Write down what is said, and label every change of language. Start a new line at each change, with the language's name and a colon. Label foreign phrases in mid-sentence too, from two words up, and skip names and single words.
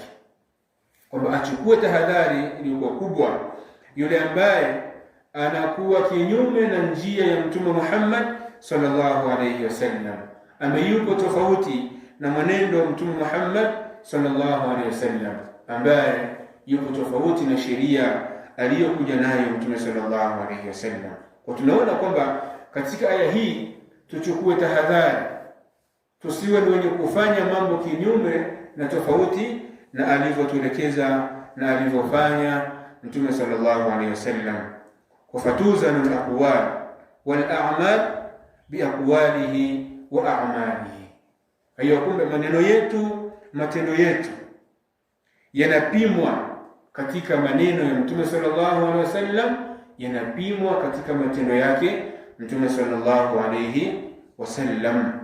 Swahili: Kwamba achukue tahadhari iliyokuwa kubwa yule ambaye anakuwa kinyume na njia ya Mtume Muhammad
Arabic: صلى الله عليه وسلم,
Swahili: ameyupo tofauti na mwenendo wa Mtume Muhammad
Arabic: صلى الله عليه وسلم,
Swahili: ambaye yupo tofauti na sheria aliyokuja nayo Mtume
Arabic: صلى الله عليه وسلم.
Swahili: Kwa tunaona kwamba katika aya hii tuchukue tahadhari, tusiwe ni wenye kufanya mambo kinyume na tofauti na alivyotuelekeza na alivyofanya Mtume
Arabic: صلى الله عليه وسلم. فتوزن الأقوال والأعمال بأقواله وأعماله.
Swahili: Hayo kumbe maneno yetu, matendo yetu yanapimwa katika maneno ya Mtume
Arabic: صلى الله عليه وسلم,
Swahili: yanapimwa katika matendo yake Mtume
Arabic: صلى الله عليه وسلم.